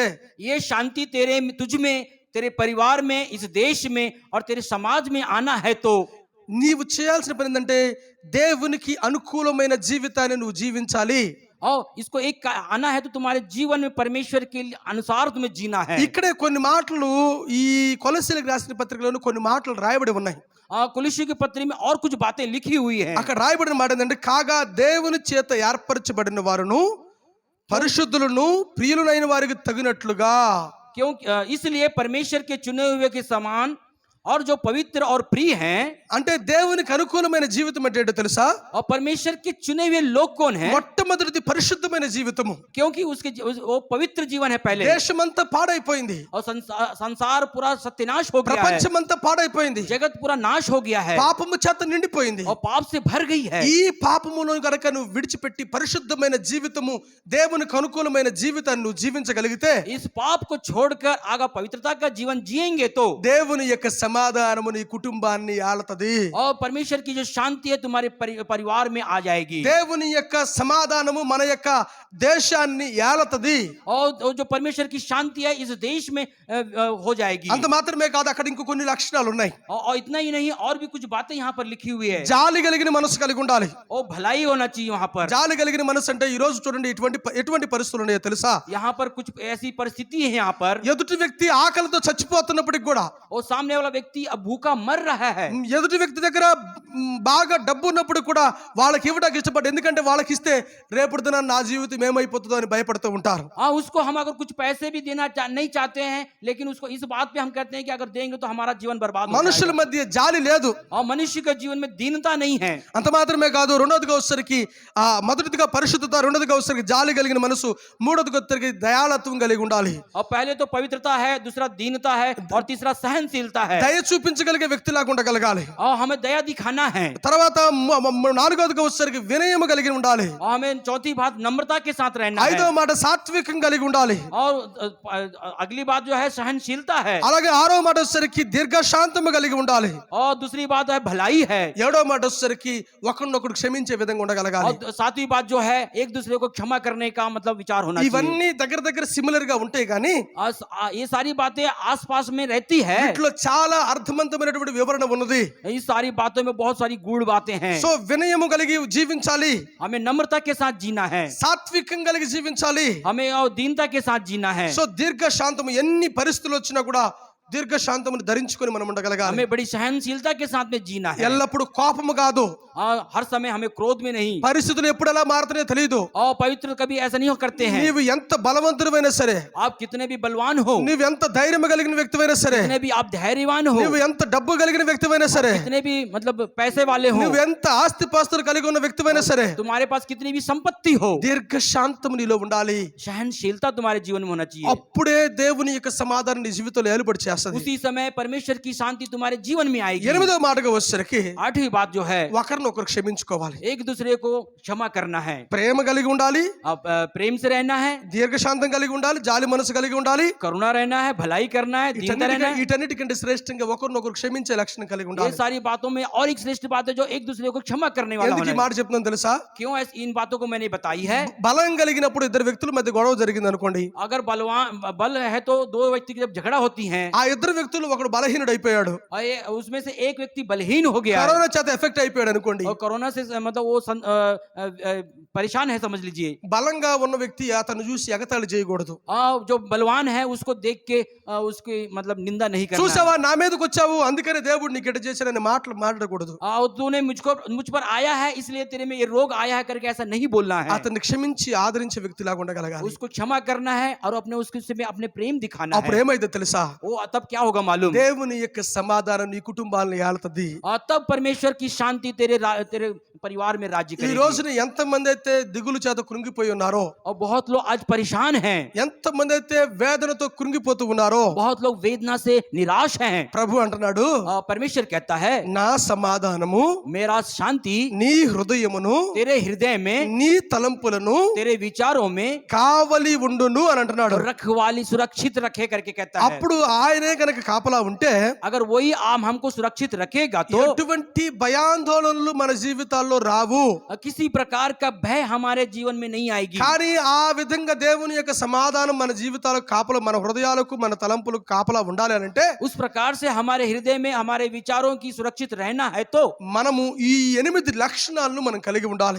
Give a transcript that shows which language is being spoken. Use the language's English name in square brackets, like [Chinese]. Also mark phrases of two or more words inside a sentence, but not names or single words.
[Hindi] ये शांति तुझ में, तेरे परिवार में, इस देश में और तेरे समाज में आना है तो [Telugu] నీవు చేయాల్సిన పని ఏంటంటే, దేవునికి అనుకూలమైన జీవితాన్ని నువ్వు జీవించాలి. [Hindi] और इसको एक आना है तो तुम्हारे जीवन में परमेश्वर के अनुसार तुम्हें जीना है। [Telugu] ఇక్కడే కొన్ని మాటలు ఈ కొలస్సీలకు రాసిన పత్రికలోని కొన్ని మాటలు రాయబడి ఉన్నాయి. [Hindi] कुलुस्सी की पत्री में और कुछ बातें लिखी हुई है। [Telugu] అక్కడ రాయబడిన మాట ఏంటంటే, కాగా దేవుని చేత ఏర్పరచబడిన వారును పరిశుద్ధులను ప్రియులైన వారికి తగినట్లుగా, [Hindi] क्योंकि इसलिए परमेश्वर के चुने हुए के समान और जो पवित्र और प्रिय हैं। [Telugu] అంటే దేవునికి అనుకూలమైన జీవితం అంటే ఏంటో తెలుసా? [Hindi] और परमेश्वर के चुने हुए लोग कौन हैं? [Telugu] మొట్టమొదటిది పరిశుద్ధమైన జీవితము. [Hindi] क्योंकि वो पवित्र जीवन है पहले। [Telugu] దేశమంతా పాడైపోయింది, [Hindi] और संसार पूरा सत्यानाश हो गया है, [Telugu] ప్రపంచమంతా పాడైపోయింది, [Hindi] जगत पूरा नाश हो गया है [Telugu] పాపము చేత నిండిపోయింది. [Hindi] और पाप से भर गई है। [Telugu] ఈ పాపమును గనక నువ్వు విడిచిపెట్టి పరిశుద్ధమైన జీవితము, దేవునికి అనుకూలమైన జీవితాన్ని నువ్వు జీవించగలిగితే, [Hindi] इस पाप को छोड़कर आगे पवित्रता का जीवन जिएंगे तो [Telugu] దేవుని యొక్క సమాధానము నీ కుటుంబాన్ని ఆళతది. [Hindi] और परमेश्वर की जो शांति है तुम्हारे परिवार में आ जाएगी। [Telugu] దేవుని యొక్క సమాధానము మన యొక్క దేశాన్ని ఏలతది. [Hindi] और जो परमेश्वर की शांति है इस देश में हो जाएगी। [Telugu] అంత మాత్రమే కాదు, అక్కడ ఇంకో కొన్ని లక్షణాలు ఉన్నాయి. [Hindi] और इतना ही नहीं, और भी कुछ बातें यहाँ पर लिखी हुई है। [Telugu] జాలి కలిగిన మనసు కలిగి ఉండాలి. [Hindi] और भलाई होना चाहिए वहाँ पर। [Telugu] జాలి కలిగిన మనసు అంటే ఈ రోజు చూడండి ఎటువంటి పరిస్థితులు ఉన్నాయో తెలుసా? [Hindi] यहाँ पर कुछ ऐसी परिस्थिति है यहाँ पर। [Telugu] ఎదుటి వ్యక్తి ఆకలితో చచ్చిపోతున్నప్పటికి కూడా, [Hindi] और सामने वाला व्यक्ति अब भूखा मर रहा है, [Telugu] ఎదుటి వ్యక్తి దగ్గర బాగా డబ్బు ఉన్నప్పుడు కూడా వాళ్ళకి ఇవ్వడానికి ఇష్టపడ్డ, ఎందుకంటే వాళ్ళకి ఇస్తే రేపటి దిన నా జీవితం ఏమైపోతుందో అని భయపడుతూ ఉంటారు. [Hindi] हाँ, उसको हम अगर कुछ पैसे भी देना नहीं चाहते हैं, लेकिन उसको इस बात पे हम कहते हैं कि अगर देंगे तो हमारा जीवन बर्बाद हो [Telugu] మనుషుల [Hindi] जाएगा। [Telugu] మధ్య జాలి లేదు. [Hindi] और मनुष्य के जीवन में दीनता नहीं है। [Telugu] అంత మాత్రమే కాదు, రెండోదిగా వచ్చేసరికి మొదటిదిగా పరిశుద్ధత, రెండోదిగా వచ్చేసరికి జాలి కలిగిన మనసు, మూడోదిగా వచ్చేసరికి దయాళత్వం కలిగి ఉండాలి. [Hindi] और पहले तो पवित्रता है, दूसरा दीनता है, और तीसरा सहनशीलता है। [Telugu] దయ చూపించగలిగే వ్యక్తిలాగా ఉండగలగాలి. [Hindi] और हमें दया दिखाना है। [Telugu] తర్వాత నాలుగోదిగా వచ్చేసరికి వినయం కలిగి ఉండాలి. [Hindi] और हमें चौथी बात नम्रता के साथ रहना है। [Telugu] ఐదో మాట సాత్వికం కలిగి ఉండాలి. [Hindi] और अगली बात जो है सहनशीलता है। [Telugu] అలాగే ఆరో మాట వచ్చేసరికి దీర్ఘశాంతము కలిగి ఉండాలి. [Hindi] और दूसरी बात है भलाई है। [Telugu] ఏడో మాట వచ్చేసరికి ఒకరినొకరు క్షమించే విధంగా ఉండగలగాలి. [Hindi] और सातवीं बात जो है एक दूसरे को क्षमा करने का मतलब विचार होना चाहिए। [Telugu] ఇవన్నీ దగ్గర దగ్గర సిమిలర్ గా ఉంటాయి కానీ [Hindi] ये सारी बातें आसपास में रहती है। [Telugu] వీటిలో చాలా అర్థవంతమైనటువంటి వివరణ ఉన్నది. [Hindi] इस सारी बातों में बहुत सारी गूढ़ बातें हैं। [Telugu] సో వినయము కలిగి జీవించాలి, [Hindi] हमें नम्रता के साथ जीना है, [Telugu] సాత్వికం కలిగి జీవించాలి, [Hindi] हमें और दीनता के साथ जीना है। [Telugu] సో దీర్ఘశాంతము ఎన్ని పరిస్థితులు వచ్చినా కూడా దీర్ఘశాంతమును ధరించుకొని మనం ఉండగలగాలి. [Hindi] हमें बड़ी सहनशीलता के साथ में जीना है। [Telugu] ఎల్లప్పుడు కోపము కాదు, [Hindi] हर समय हमें क्रोध में नहीं। [Telugu] పరిస్థితులు ఎప్పుడు ఎలా మారుతున్నాయో తెలియదు. [Hindi] और पवित्र कभी ऐसा नहीं करते हैं। [Telugu] నీవు ఎంత బలవంతుడైనా సరే, [Hindi] आप कितने भी बलवान हो, [Telugu] నీవు ఎంత ధైర్యం కలిగిన వ్యక్తివైనా సరే, [Hindi] कितने भी आप धैर्यवान हो, [Telugu] నువ్వు ఎంత డబ్బు కలిగిన వ్యక్తివైనా సరే, [Hindi] कितने भी मतलब पैसे वाले हो, [Telugu] నువ్వు ఎంత ఆస్తిపాస్తులు కలిగి ఉన్న వ్యక్తివైనా సరే, [Hindi] तुम्हारे पास कितनी भी संपत्ति हो, [Telugu] దీర్ఘశాంతము నీలో ఉండాలి. [Hindi] सहनशीलता तुम्हारे जीवन में होना चाहिए। [Telugu] అప్పుడే దేవుని యొక్క సమాధానం నీ జీవితంలో ఏలుబడి చేస్తది. [Hindi] उसी समय परमेश्वर की शांति तुम्हारे जीवन में आएगी। [Telugu] ఎనిమిదో మాటగా వచ్చేసరికి [Hindi] आठवीं बात जो है [Telugu] ఒకరినొకరు క్షమించుకోవాలి. [Hindi] एक दूसरे को क्षमा करना है। [Telugu] ప్రేమ కలిగి ఉండాలి, [Hindi] अब प्रेम से रहना है, [Telugu] దీర్ఘశాంతం కలిగి ఉండాలి, జాలి మనసు కలిగి ఉండాలి. [Hindi] करुणा रहना है, भलाई करना है, दीनता रहना है। [Telugu] వీటన్నిటికంటే శ్రేష్టంగా ఒకరినొకరు క్షమించే లక్షణం కలిగి [Hindi] ये [Telugu] ఉండాలి. [Hindi] सारी बातों में और एक श्रेष्ठ बात है जो एक दूसरे को क्षमा करने वाला [Telugu] ఎందుకు ఈ [Hindi] होना [Telugu] మాట [Hindi] है। [Telugu] చెప్తున్నాను తెలుసా? [Hindi] क्यों इन बातों को मैंने बताई है? [Telugu] బలం కలిగినప్పుడు ఇద్దరు వ్యక్తుల మధ్య గొడవ జరిగింది అనుకోండి, [Hindi] अगर बल है तो दो व्यक्ति की जब झगड़ा होती है [Telugu] ఆ ఇద్దరు వ్యక్తులు ఒకడు బలహీనుడు అయిపోయాడు, [Hindi] और उसमें से एक व्यक्ति बलहीन हो गया है, [Telugu] కరోనా చేత ఎఫెక్ట్ అయిపోయాడు అనుకోండి, [Hindi] और कोरोना से मतलब वो परेशान है समझ लीजिए। [Telugu] బలంగా ఉన్న వ్యక్తి అతను చూసి ఎగతాళి చేయకూడదు. [Hindi] जो बलवान है उसको देख के उसकी मतलब निंदा नहीं करना है। [Telugu] చూసావా నా మీదకి వచ్చావు అందుకనే దేవుడు నీకు ఎట చేశాడని మాటలు మాట్లాడకూడదు. [Hindi] तूने मुझ पर आया है इसलिए तेरे में ये रोग आया है करके ऐसा नहीं बोलना है। [Telugu] అతన్ని క్షమించి ఆదరించే వ్యక్తిలాగా ఉండగలగాలి. [Hindi] उसको क्षमा करना है और अपने उसके में अपने प्रेम दिखाना [Telugu] అప్పుడు [Hindi] है। [Telugu] ఏమైతే తెలుసా? [Hindi] वो तब क्या होगा मालूम? [Telugu] దేవుని యొక్క సమాధానం నీ కుటుంబాలను ఏలుతది. [Hindi] तब परमेश्वर की शांति तेरे परिवार में राज्य [Telugu] ఈ [Hindi] करेगी। [Telugu] రోజున ఎంతమంది అయితే దిగులు చేత కృంగిపోయి ఉన్నారో, [Hindi] और बहुत लोग आज परेशान हैं, [Telugu] ఎంతమంది అయితే వేదనతో కృంగిపోతూ ఉన్నారో, [Hindi] बहुत लोग वेदना से निराश हैं। [Telugu] ప్రభు అంటున్నాడు, [Hindi] परमेश्वर कहता है [Telugu] నా సమాధానము [Hindi] मेरा शांति [Telugu] నీ హృదయమును [Hindi] तेरे हृदय में, [Telugu] నీ తలంపులను [Hindi] तेरे विचारों में [Telugu] కావలి ఉండును అని అంటున్నాడు. [Hindi] रखवाली सुरक्षित रखे करके कहता है। [Telugu] అప్పుడు ఆయనే కనుక కాపలా ఉంటే [Hindi] अगर वही आम हमको सुरक्षित रखेगा तो [Telugu] ఎటువంటి భయాందోళనలు మన జీవితాల్లో రావు. [Hindi] किसी प्रकार का भय हमारे जीवन में नहीं आएगी। [Telugu] కానీ ఆ విధంగా దేవుని యొక్క సమాధానం మన జీవితాలకు కాపలా, మన హృదయాలకు మన తలంపులకు కాపలా ఉండాలి అని అంటే [Hindi] उस प्रकार से हमारे हृदय में हमारे विचारों की सुरक्षित रहना है तो [Telugu] మనము ఈ 8 లక్షణాలను మనం కలిగి ఉండాలి.